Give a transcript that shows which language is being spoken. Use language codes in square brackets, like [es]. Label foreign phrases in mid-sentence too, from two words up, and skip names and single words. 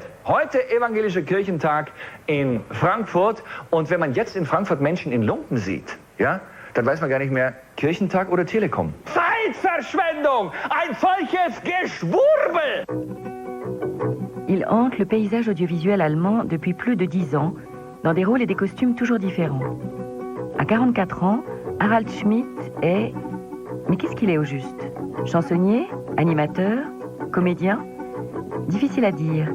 [de] Heute Evangelischer Kirchentag in Frankfurt. Und wenn man jetzt in Frankfurt Menschen in Lumpen sieht, ja, dann weiß man gar nicht mehr, Kirchentag oder Telekom. Zeitverschwendung! Ein solches Geschwurbel! [fr] Il hante le paysage audiovisuel allemand depuis plus de 10 ans, dans des rôles et des costumes toujours différents. À 44 ans, Harald Schmidt est... Mais qu'est-ce qu'il est au juste? Chansonnier? Animateur? Comédien? Difficile à dire.